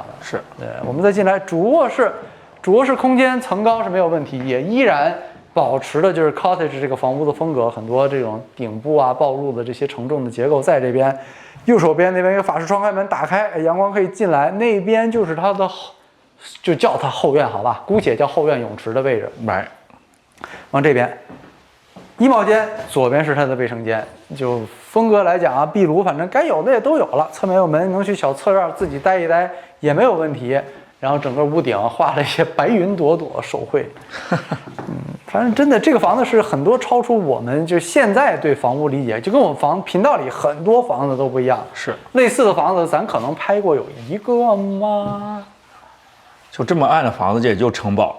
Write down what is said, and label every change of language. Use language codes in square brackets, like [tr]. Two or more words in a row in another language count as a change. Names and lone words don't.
[zh] 是，對，我們再進來主臥室，主臥室空間層高是沒有問題，也依然保持的就是 cottage 這個房屋的風格，很多這種頂部啊暴露的這些承重的結構在這邊。右手邊那邊一個法式雙開門打開，陽光可以進來，那邊就是它的，就叫它後院好吧，姑且叫後院泳池的位置。來，往這邊。衣帽間左邊是它的衛生間，就風格來講啊，壁爐反正該有的也都有了，側面有門，能去小側院自己待一待也沒有問題。然后整个屋頂畫了一些白雲朵朵手繪。反正真的這個房子是很多超出我們就現在對房屋理解，就跟我們頻道裡很多房子都不一樣。是類似的房子，咱可能拍過有一個嗎？就這麼暗的房子，這也就城堡了。